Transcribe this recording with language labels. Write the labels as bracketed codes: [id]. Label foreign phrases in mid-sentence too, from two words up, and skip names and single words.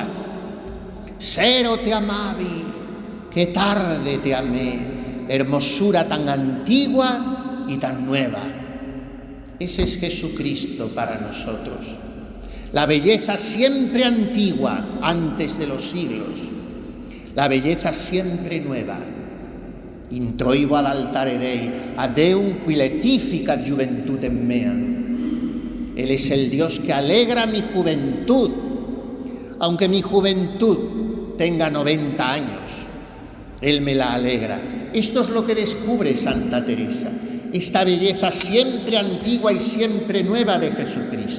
[la] Sero te amavi, [es] qué tarde te amé, hermosura tan antigua y tan nueva. Ese es Jesucristo para nosotros. La belleza siempre antigua, antes de los siglos. La belleza siempre nueva. [la] Introibo ad altare Dei, ad Deum qui letificat juventutem mea. [es] Él es el Dios que alegra mi juventud, aunque mi juventud tenga 90 años. Él me la alegra. Esto es lo que descubre Santa Teresa, esta belleza siempre antigua y siempre nueva de Jesucristo.